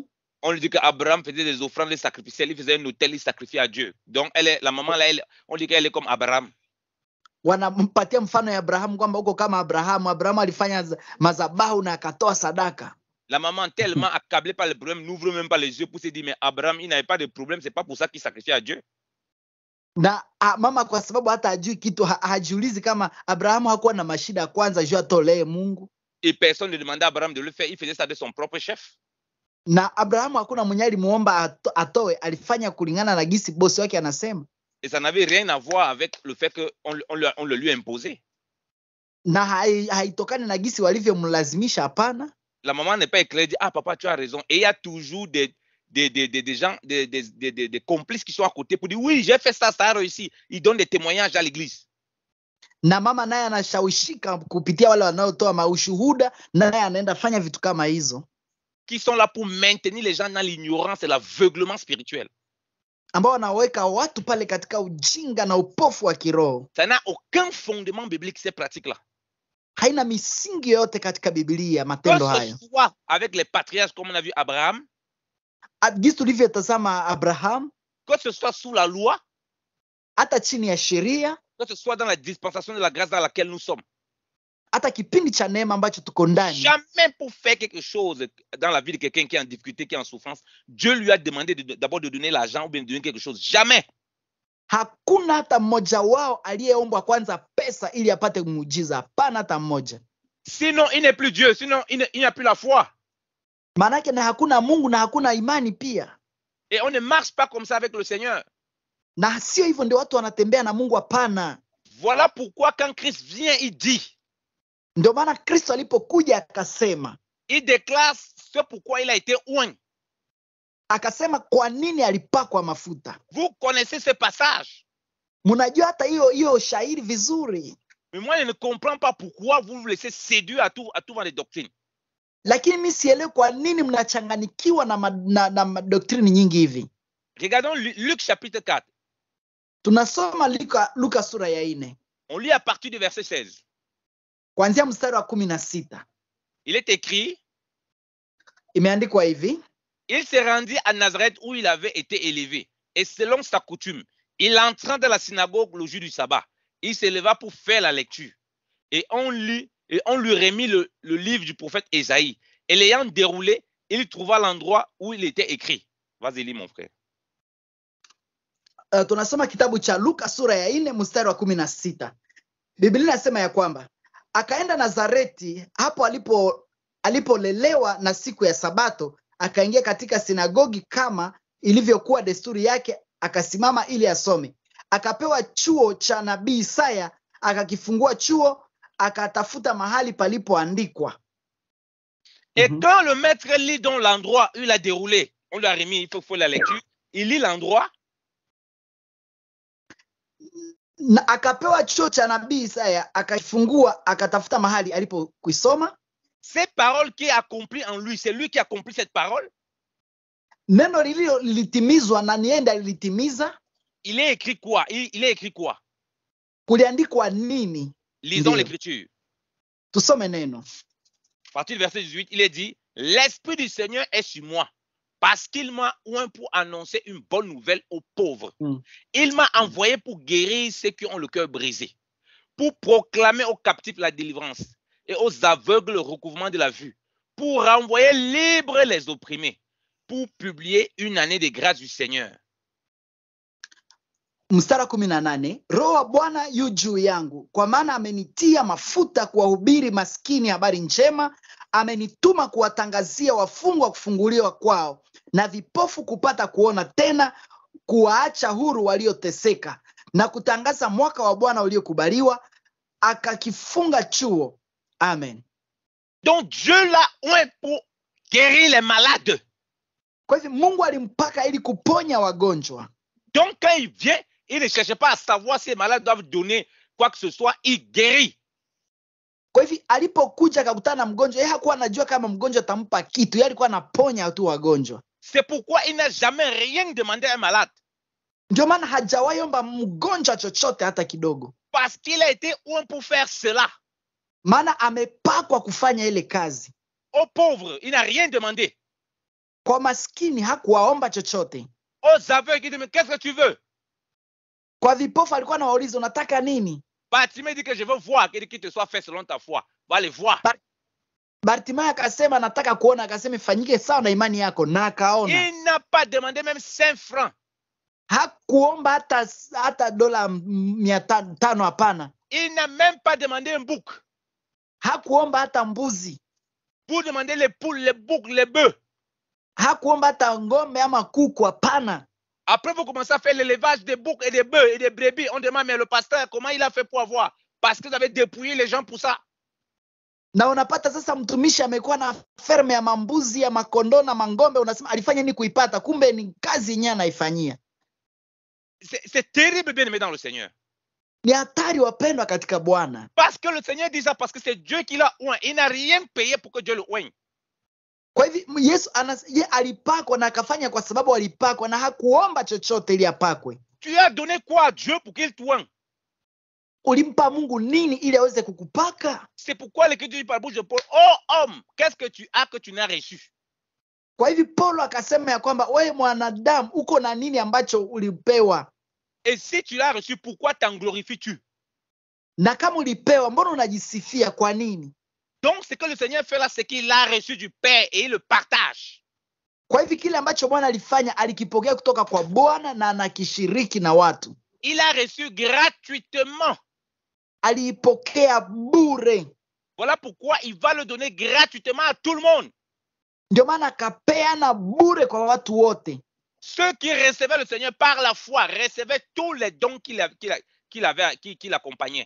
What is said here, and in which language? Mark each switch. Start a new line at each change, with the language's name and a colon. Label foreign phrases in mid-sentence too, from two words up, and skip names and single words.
French: On lui dit qu'Abraham faisait des offrandes sacrificielles, il faisait un autel, il sacrifiait à Dieu. Donc la maman là, on dit qu'elle est comme Abraham.
Swahili: Wanampatia mfano ya Abrahamu kwamba uko kama Abrahamu. Abrahamu alifanya mazabahu na akatoa sadaka.
French: La maman tellement accablée par le problème n'ouvre même pas les yeux pour se dire mais Abraham il n'avait pas de problème, c'est pas pour ça qu'il sacrifiait à Dieu.
Swahili: Na mama kwa sababu hata hajui kitu, hajiulizi kama Abrahamu hakuwa na mashida kwanza juu atolee Mungu.
French: Et personne ne demandait à Abraham de le faire, il faisait ça de son propre chef.
Swahili: Na Abrahamu hakuna mwenye alimuomba atoe, alifanya kulingana na gisi bosi wake anasema.
French: Et ça n'avait rien à voir avec le fait qu'on le lui imposait.
Swahili: Na haitokani na gisi walivyomlazimisha, hapana.
French: La maman n'est pas éclairée, dit ah papa tu as raison. Et il y a toujours des gens, des complices qui sont à côté pour dire oui j'ai fait ça, ça a réussi. Ils donnent des témoignages à l'église.
Swahili: Na mama naye anashawishika kupitia wale wanaotoa maushuhuda, naye anaenda fanya vitu kama hizo.
French: Qui sont là pour maintenir les gens dans l'ignorance et l'aveuglement spirituel.
Swahili: Ambao wanaweka watu pale katika ujinga na upofu wa kiroho.
French: Ça n'a aucun fondement biblique ces pratiques-là.
Swahili: Haina misingi yote katika Biblia matendo haya.
French: Que ce soit avec les patriarches comme on a vu Abraham.
Swahili: Gisi tulivyotazama Abraham.
French: Que ce soit sous la loi.
Swahili: Hata chini ya sheria.
French: Que ce soit dans la dispensation de la grâce dans laquelle nous sommes.
Swahili: Hata kipindi cha neema ambacho tuko ndani.
French: Jamais pour faire quelque chose dans la vie de quelqu'un qui est en difficulté, qui est en souffrance, Dieu lui a demandé d'abord de donner l'argent ou bien de donner quelque chose. Jamais.
Swahili: Hakuna hata mmoja wao aliyeombwa kwanza pesa ili apate muujiza. Hapana hata mmoja.
French: Sinon il n'est plus Dieu, sinon il n'a plus la foi.
Swahili: Manake na hakuna Mungu na hakuna imani pia.
French: Et on ne marche pas comme ça avec le Seigneur.
Swahili: Na sio hivyo ndio watu wanatembea na Mungu, hapana.
French: Voilà pourquoi quand Christ vient, il dit.
Swahili: Ndio maana Kristo alipokuja akasema.
French: Il déclare ce pourquoi il a été oint.
Swahili: Akasema kwa nini alipakwa mafuta.
French: Vous connaissez ce passage.
Swahili: Mnajua hata hiyo shairi vizuri.
French: Mais moi je ne comprends pas pourquoi vous vous laissez séduire à tout dans les doctrines.
Swahili: Lakini mimi sielewi kwa nini mnachanganikiwa na doctrine nyingi hivi.
French: Regardons Luc chapitre 4.
Swahili: Tunasoma Luka sura ya 4.
French: On lit à partir du verset 16.
Swahili: Kuanzia mstari wa 16.
French: Il est écrit.
Swahili: Imeandikwa hivi.
French: Il se rendit à Nazareth où il avait été élevé. Et selon sa coutume, il entra dans la synagogue le jour du sabbat. Il se leva pour faire la lecture. Et on lui remit le livre du prophète Ésaïe. Et l'ayant déroulé, il trouva l'endroit où il était écrit. Vas-y, lis mon frère.
Swahili: Tunasoma kitabu cha Luka sura ya 4 mstari wa 16. Biblia inasema ya kwamba akaenda Nazareti, hapo alipolelewa, na siku ya Sabato akaingia katika sinagogi kama ilivyokuwa desturi yake, akasimama ili asome. Akapewa chuo cha nabii Isaya, akakifungua chuo, akatafuta mahali palipoandikwa.
French: Et quand le maître lit dans l'endroit où il a déroulé, on lui a remis, il faut la lecture, il lit l'endroit.
Swahili: Na akapewa chuo cha nabii Isaya, akafungua, akatafuta mahali alipokuisoma.
French: Ces paroles qui accomplit en lui, c'est lui qui accomplit cette parole.
Swahili: Neno lilitimizwa na nienda lilitimiza.
French: Il est écrit quoi? Il est écrit quoi?
Swahili: Kuliandikwa nini?
French: Lisons l'écriture.
Swahili: Tusome neno.
French: À partir du verset 18, il est dit, l'Esprit du Seigneur est sur moi, parce qu'il m'a oint pour annoncer une bonne nouvelle aux pauvres. Il m'a envoyé pour guérir ceux qui ont le cœur brisé, pour proclamer aux captifs la délivrance et aux aveugles le recouvrement de la vue, pour renvoyer libres les opprimés, pour publier une année de grâce du Seigneur.
Swahili: Mstari 18, Roho wa Bwana yu juu yangu, kwa maana amenitia mafuta kuwahubiri maskini habari njema, amenituma kuwatangazia wafungwa kufunguliwa kwao, na vipofu kupata kuona tena, kuwaacha huru walioteseka, na kutangaza mwaka wa Bwana uliokubaliwa. Akakifunga chuo. Amen.
French: Donc Dieu l'a oint pour guérir les malades.
Swahili: Kwa hivyo Mungu alimpaka ili kuponya wagonjwa.
French: Donc quand il vient, il ne cherche pas à savoir si les malades doivent donner quoi que ce soit, il guérit.
Swahili: Kwa hivyo alipokuja akakutana na mgonjwa, yeye hakuwa anajua kama mgonjwa atampa kitu, yeye alikuwa anaponya tu wagonjwa.
French: C'est pourquoi il n'a jamais rien demandé à un malade.
Swahili: Ndio maana hajawahi omba mgonjwa chochote hata kidogo.
French: Parce qu'il a été oint pour faire cela.
Swahili: Maana amepakwa kufanya ile kazi.
French: Aux pauvres, il n'a rien demandé.
Swahili: Kwa maskini hakuwaomba chochote.
French: Aux aveugles, il dit, mais qu'est-ce que tu veux?
Swahili: Kwa vipofu alikuwa anawauliza, unataka nini?
French: Bartimée dit que je veux voir, qu'il te soit fait selon ta foi. Va aller voir.
Swahili: Bartimayo akasema nataka kuona, akasema ifanyike sawa na imani yako, na akaona.
French: Il n'a pas demandé même 5 francs.
Swahili: Hakuomba hata dola 500, hapana.
French: Il n'a même pas demandé un bouc.
Swahili: Hakuomba hata mbuzi.
French: Pour demander les poules, les boucs, les bœufs.
Swahili: Hakuomba hata ngombe ama kuku, hapana.
French: Après, vous commencez à faire l'élevage des boucs et des bœufs et des brebis. On demande, mais le pasteur, comment il a fait pour avoir? Parce que vous avez dépouillé les gens pour ça.
Swahili: Na unapata sasa mtumishi amekuwa na ferme ya mambuzi ya makondoo na mangombe, unasema alifanya nini kuipata? Kumbe ni kazi yenyewe anaifanyia.
French: C'est terrible, bien aimé dans le Seigneur.
Swahili: Ni hatari wapendwa katika Bwana.
French: Parce que le Seigneur dit ça, parce que c'est Dieu qui l'a oint. Il n'a rien payé pour que Dieu le oigne.
Swahili: Kwa hivyo Yesu alipakwa na akafanya kwa sababu alipakwa, na hakuomba chochote ili apakwe.
French: Tu as donné quoi à Dieu pour qu'il t'oigne?
Swahili: Ulimpa Mungu nini ili aweze kukupaka?
French: C'est pourquoi l'Écriture dit par la bouche de Paul, oh homme, qu'est-ce que tu as que tu n'as reçu?
Swahili: Kwa hivyo Paulo akasema ya kwamba wewe mwanadamu uko na nini ambacho ulipewa?
French: Et si tu l'as reçu, pourquoi t'en glorifies-tu?
Swahili: Na kama ulipewa, mbona unajisifia kwa nini?
French: Donc ce que le Seigneur fait là, c'est qu'il a reçu du Père et il le partage.
Swahili: Kwa hivyo kile ambacho Bwana alifanya alikipokea kutoka kwa Bwana na anakishiriki na watu.
French: Il a reçu gratuitement.
Swahili: Aliipokea bure.
French: Voilà pourquoi il va le donner gratuitement à tout le monde.
Swahili: Ndio maana akapeana bure kwa watu wote.
French: Ceux qui recevaient le Seigneur par la foi recevaient tous les dons qui l'accompagnaient.